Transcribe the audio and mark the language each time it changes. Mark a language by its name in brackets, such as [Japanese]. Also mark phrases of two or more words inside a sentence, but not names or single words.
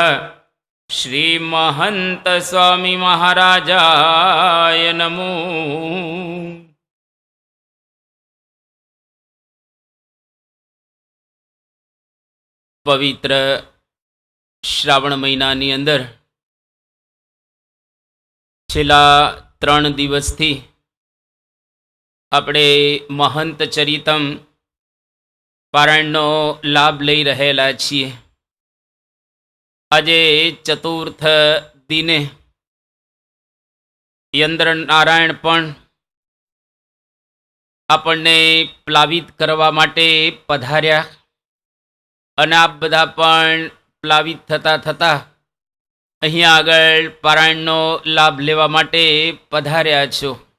[Sanskrit] श्री महंत स्वामी महाराजाय नमो। [Gujarati] પવિત્ર શ્રાવણ મહીનાની અંદર છેલ્લા 3 દિવસથી આપણે महंत चरितम પારાયણનો લાભ લઈ રહેલા છીએ। આજે ચતુર્થ દિને યંત્ર નારાયણ પણ આપણને પ્લાવિત કરવા માટે પધાર્યા અને આપ બધા પણ પ્લાવિત થતા થતા અહીંયા આગળ પારાયણનો લાભ લેવા માટે પધાર્યા છો।